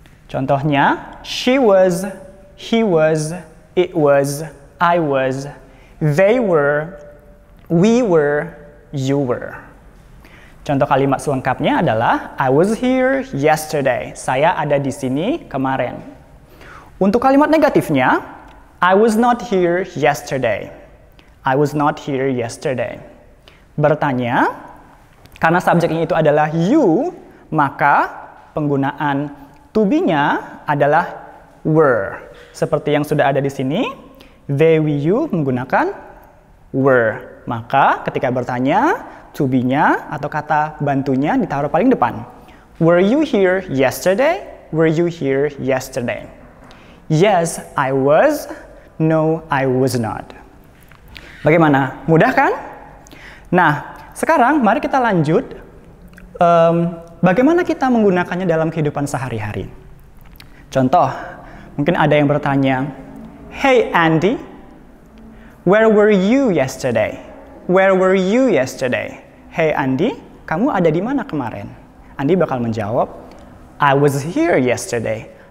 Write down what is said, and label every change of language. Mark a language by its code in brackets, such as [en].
[id] Contohnya, [en] she was, he was, it was, I was, they were, we were, you were. [id] Contoh kalimat selengkapnya adalah [en] I was here yesterday. [id] Saya ada di sini kemarin. Untuk kalimat negatifnya, [en] I was not here yesterday. I was not here yesterday. [id] Bertanya, karena subjeknya itu adalah you, maka penggunaan to be-nya adalah were. Seperti yang sudah ada di sini, they, we, you menggunakan were. Maka ketika bertanya, to be-nya atau kata bantunya ditaruh paling depan. [en] Were you here yesterday? Were you here yesterday? Yes, I was. No, I was not. [id] Bagaimana? Mudah kan? Nah, sekarang mari kita lanjut. Bagaimana kita menggunakannya dalam kehidupan sehari-hari? Contoh, mungkin ada yang bertanya, [en] Hey Andy, where were you yesterday? Where were you yesterday? Hey Andy, [id] kamu ada di mana kemarin? Andy bakal menjawab, [en] I was here yesterday.